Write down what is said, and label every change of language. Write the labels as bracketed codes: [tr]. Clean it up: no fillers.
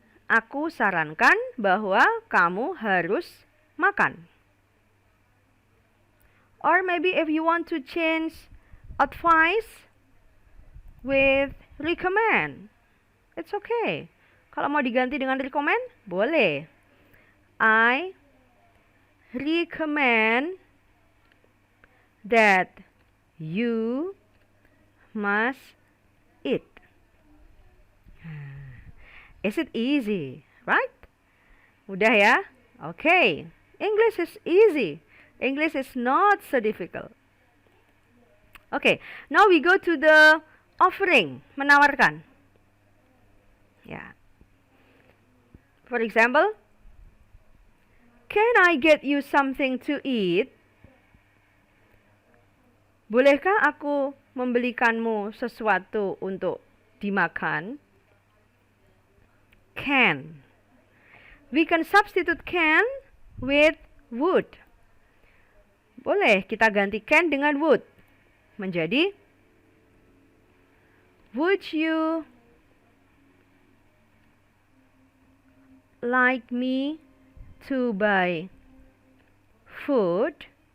[id] Aku sarankan bahwa kamu harus makan. [en] Or maybe if you want to change advice with recommend, it's okay. [id] Kalau mau diganti dengan recommend, boleh. [en] I recommend that you must eat. Is it easy, right? [id] Mudah ya? [en] Okay. English is easy. English is not so difficult. Okay. Now we go to the offering, menawarkan. Yeah. For example, can I get you something to eat? [id] Bolehkah aku membelikanmu sesuatu untuk dimakan? [en] Can. We can substitute can with would. [id] Boleh kita ganti can dengan would. [en] Menjadi would you like me to buy food?